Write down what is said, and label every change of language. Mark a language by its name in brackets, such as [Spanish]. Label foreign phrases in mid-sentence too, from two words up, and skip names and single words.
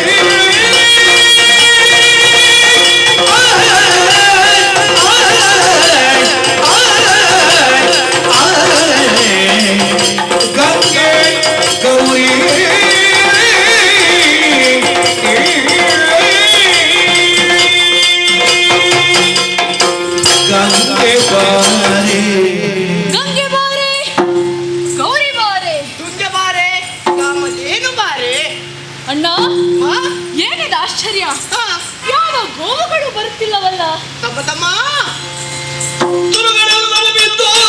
[Kannada] ಗಂಗೆ ಗೌರಿ ಗಂಗೆ ಬಾರೆ ಗಂಗೆ ಬಾರೆ ಗೌರಿ ಬಾರೆ ತುಂಗೆ ಬಾರೆ ಕಾಮಧೇನು ಬಾರೆ. ಅಣ್ಣ, ಆ? ಏನಿದೆ ಆಶ್ಚರ್ಯ? ಆ, ಯಾವ ಗೋವುಗಳು ಬರುತ್ತಿಲ್ಲವಲ್ಲ? ತಮ್ಮ ತಮ್ಮ ತುರುಗಳೆಲ್ಲ ಬಿದ್ದು